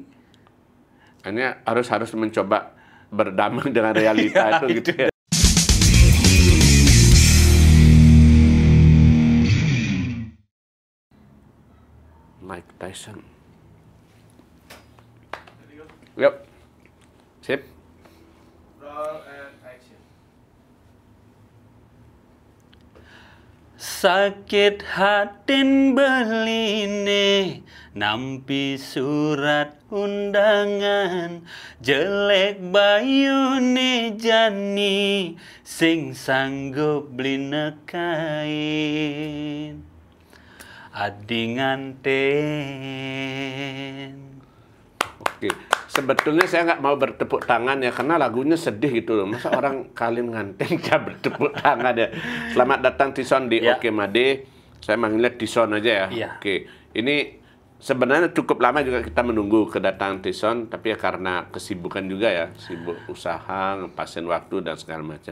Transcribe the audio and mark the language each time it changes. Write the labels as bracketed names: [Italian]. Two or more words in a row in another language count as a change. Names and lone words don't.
[Indonesian] Hanya harus mencoba berdamai dengan realita itu gitu ya. Mike Tyson. Yuk. Sip. [English] Roll and action. [Balinese] Sakit hatin beline nampi surat undangan jelek bayune jani sing sanggup beli kain adi nganten. [Indonesian] Oke. Sebetulnya saya nggak mau bertepuk tangan ya, karena lagunya sedih gitu loh. Masa orang kalian nganten ya bertepuk tangan ya. Selamat datang Tison di Oke Made. Saya manggilnya Tison aja ya. Oke. Ini sebenarnya cukup lama juga kita menunggu kedatangan Tison, tapi ya karena kesibukan juga ya, sibuk usaha, ngepasin waktu dan segala macam.